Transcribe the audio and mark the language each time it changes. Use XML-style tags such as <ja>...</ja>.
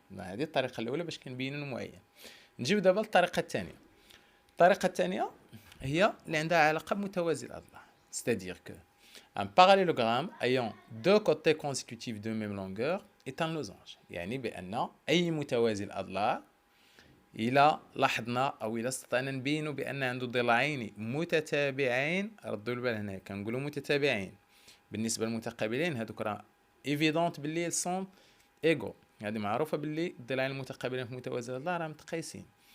<ar>هذه الطريقه الاولى باش كنبينوا المعين. نجيو دابا للطريقه الثانيه. الطريقه الثانيه هي اللي عندها علاقه بمتوازي الاضلاع.</ar> <fr>C'est-à-dire que un parallélogramme ayant deux côtés consécutifs de même longueur est un losange.</fr> <ar>يعني بان اي متوازي الاضلاع إلى لاحظنا أو إلى استطعنا نبينوا بأن عنده ضلعين متتابعين. ردوا البال هنا كنقولوا متتابعين، بالنسبة للمتقابلين هذوك راه ايفيدونت باللي</ar> <fr>سون ايغو،</fr> <ar>هذه معروفة باللي الضلعين المتقابلين في متوازي الأضلاع راه متقايسين.</ar>